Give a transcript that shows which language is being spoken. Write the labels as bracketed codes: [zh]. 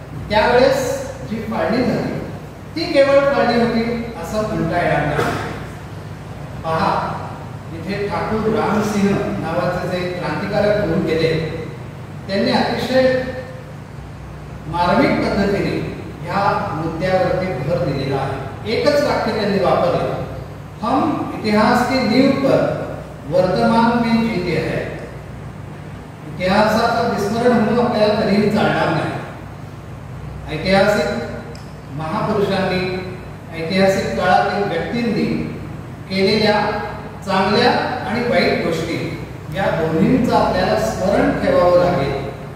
[mr] त्यावेळेस जी फाळणी झाली ती केवळ फाळणी होती असं म्हणता येणार नाही. पहा, इथे ठाकूर रामसिंह नावाचे जे क्रांतिकारक होऊन गेले त्यांनी अतिशय मार्मिक पद्धतीने ह्या मुद्द्यावरती भर दिलेला आहे. एकच वाक्य त्यांनी वापरलं, [hi] हम इतिहास की नींव पर वर्तमान में जीते हैं. [mr] इतिहासाचं विस्मरण म्हणून आपल्याला कधीही चालणार नाही. ऐतिहासिक महापुरुषांनी, ऐतिहासिक काळातील व्यक्तींनी केलेल्या चांगल्या आणि वाईट गोष्टी या दोन्हींचं आपल्याला स्मरण ठेवावं लागेल.